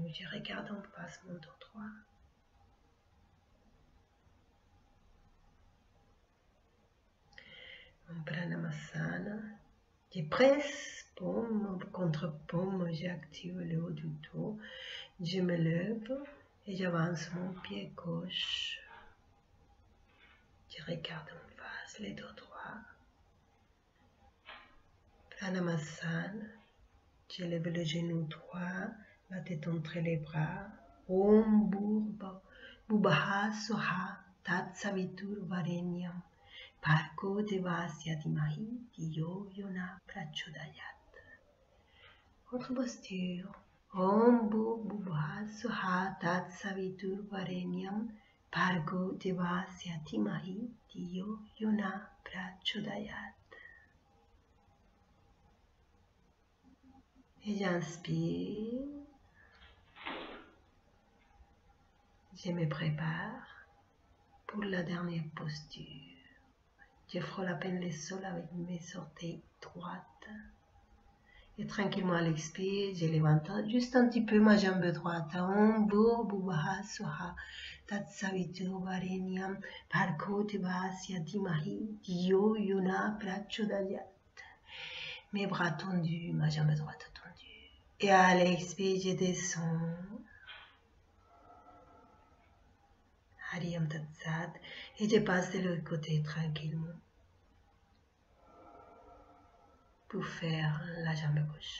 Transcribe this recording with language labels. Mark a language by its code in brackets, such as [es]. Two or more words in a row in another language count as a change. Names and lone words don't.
[fr] Je regarde en face mon dos droit. En Pranamasana, je presse paume contre paume, j'active le haut du dos, je me lève et j'avance mon pied gauche. Je regarde en face les dos droits. Pranamasana, je lève le genou droit, la tête entre les bras. [sa] Om Bhubaha Swaha Tat Savitur Varenyam Bhargo Devasya Dhimahi Dhiyo Yona Prachodayat. [fr] Autre posture. [sa] Om Bhubaha Swaha Tat Savitur Varenyam Bhargo Devasya Dhimahi Dhiyo Yona Prachodayat. [fr] Et j'inspire. Je me prépare pour la dernière posture. Je frôle à peine le sol avec mes orteils droites. Et tranquillement à l'expire, je lève juste un petit peu ma jambe droite. [sa] Om Bhubaha Swaha Tat Savitur Varenyam Bhargo Devasya Dhimahi Dhiyo Yona Prachodayat. [fr] Mes bras tendus, ma jambe droite tendue. Et à l'expire, je descends. [sa] Hariyam Tat Sat. [fr] Et je passe de l'autre côté tranquillement. Pour faire la jambe gauche.